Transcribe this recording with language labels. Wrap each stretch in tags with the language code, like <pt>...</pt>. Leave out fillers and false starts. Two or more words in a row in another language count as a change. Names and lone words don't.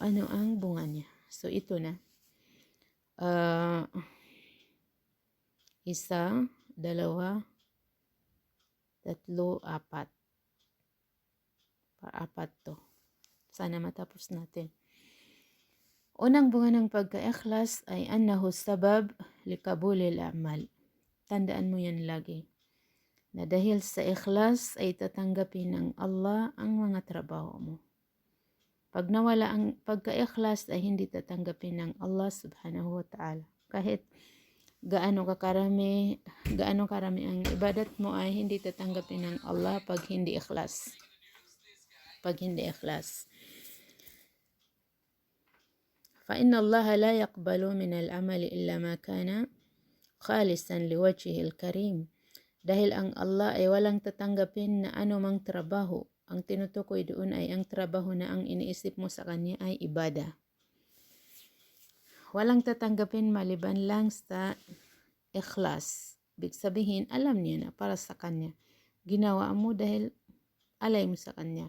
<tl>Ano ang bunga niya? So ito na. Isa, dalawa, tatlo, apat. Apat to. Sana matapos natin. Unang bunga ng pagka-ikhlas ay</tl> <ar>أنه سبب لقبول العمل.</ar> <tl>Tandaan mo yan lagi. Na dahil sa ikhlas ay tatanggapin ng Allah ang mga trabaho mo. Pag nawala ang pagka-ikhlas ay hindi tatanggapin ng Allah</tl> <ar>سبحانه وتعالى.</ar> <tl>Kahit gaano karami ang ibadat mo ay hindi tatanggapin ng Allah pag hindi ikhlas. Pag hindi ikhlas.</tl> <ar>فإن الله لا يقبل من العمل إلا ما كان خالصا لوجهه الكريم.</ar> <tl>Dahil ang Allah ay walang tatanggapin na anumang trabaho. Ang tinutukoy doon ay ang trabaho na ang iniisip mo sa Kanya ay ibada. Walang tatanggapin maliban lang sa ikhlas. Ibig sabihin, alam niya na para sa Kanya. Ginawa mo dahil alay mo sa Kanya.</tl>